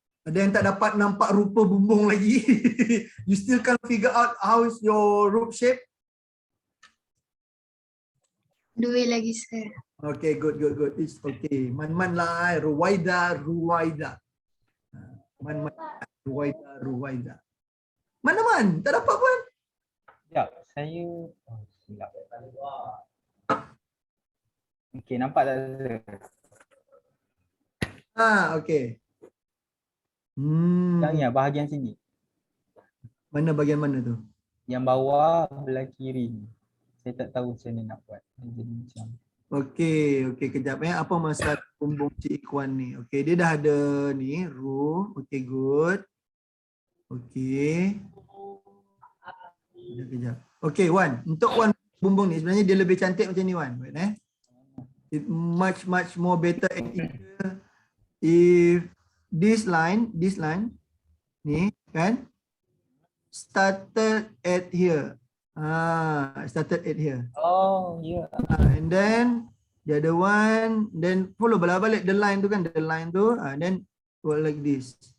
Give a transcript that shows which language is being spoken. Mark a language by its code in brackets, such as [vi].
[ms] Ada yang tak dapat nampak rupa bumbung lagi? [en] You still can't figure out how is your roof shape? [ms] Dua lagi sir. [en] Okay, good. It's okay. Man lah, Ruwaida. [ms] Man, Ruwaida. Mana man? Tak dapat pun. Ya, saya silap. Okey, nampak tak sir? Okay. Yang bahagian sini. Mana bahagian mana tu? Yang bawah belah kiri. Saya tak tahu macam mana nak buat. Jadi macam Okay, kejap Apa masalah bumbung Cik Ikhwan ni? Okay, dia dah ada ni roof. [en] Okay, good. [ms] Okay. Kejap. Okay, Wan. Untuk Wan bumbung ni sebenarnya dia lebih cantik macam ni Wan. [en] It much more better and easier if this line [ms] ni kan [en] started at here. Started at here. oh ya. And then the other one, then follow balik the line [ms] tu kan, [en] then go like this.